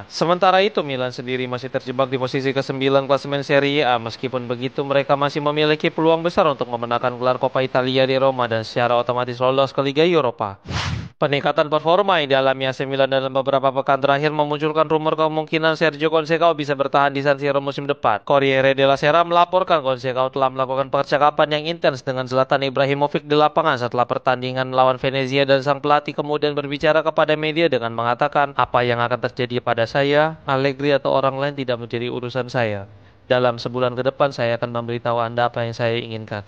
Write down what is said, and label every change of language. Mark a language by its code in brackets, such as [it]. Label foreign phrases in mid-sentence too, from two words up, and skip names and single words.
[id] Sementara itu, Milan sendiri masih terjebak di posisi ke-9 klasemen Serie A. Meskipun begitu, mereka masih memiliki peluang besar untuk memenangkan gelar Coppa Italia di Roma dan secara otomatis lolos ke Liga Eropa. Peningkatan performa yang dialami AC Milan dalam beberapa pekan terakhir memunculkan rumor kemungkinan Sergio Conceição bisa bertahan di San Siro musim depan. Corriere della Sera melaporkan Conceição telah melakukan percakapan yang intens dengan Zlatan Ibrahimovic di lapangan setelah pertandingan melawan Venezia dan sang pelatih kemudian berbicara kepada media dengan mengatakan, "Apa yang akan terjadi pada saya, Allegri atau orang lain tidak menjadi urusan saya. Dalam sebulan ke depan saya akan memberitahu Anda apa yang saya inginkan.